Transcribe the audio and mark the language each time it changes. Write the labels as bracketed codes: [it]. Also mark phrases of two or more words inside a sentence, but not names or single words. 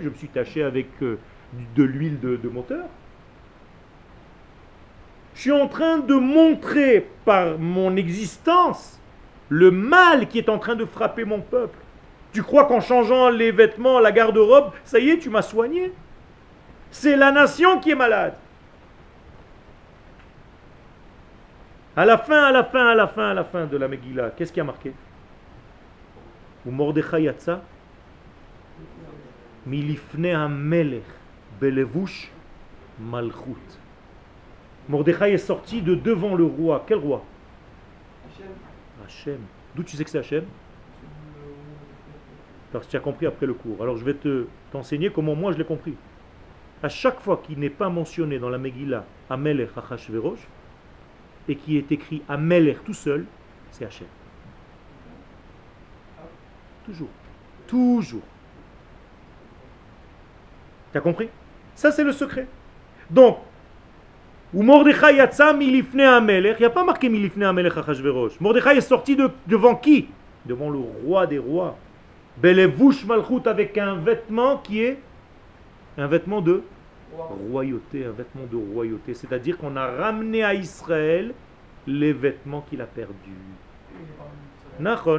[fr] Je me suis taché avec de l'huile de moteur? Je suis en train de montrer par mon existence le mal qui est en train de frapper mon peuple. Tu crois qu'en changeant les vêtements, la garde-robe, ça y est, tu m'as soigné? C'est la nation qui est malade. À la fin de la Megillah, qu'est-ce qui a marqué? [he] ומרדכי יצא מלפני המלך בלבוש מלכות. [fr] Mordechai est sorti de devant le roi. Quel roi? Hachem. D'où tu sais que c'est Hachem? Parce que tu as compris après le cours. Alors je vais t'enseigner comment moi je l'ai compris. À chaque fois qu'il n'est pas mentionné dans la Megillah [he] המלך אחשורוש [fr] et qui est écrit Amelech tout seul, c'est Hachem. Toujours. Toujours. Tu as compris? Ça c'est le secret. Donc, où [he] מרדכי יצא מלפני המלך, [fr] il n'y a pas marqué [he] מלפני המלך אחשורוש. [fr] Mordechai est sorti devant qui? Devant le roi des rois. [he] בלבוש מלכות, [fr] avec un vêtement qui est un vêtement de royauté, un vêtement de royauté. C'est-à-dire qu'on a ramené à Israël les vêtements qu'il a perdus. Nachon.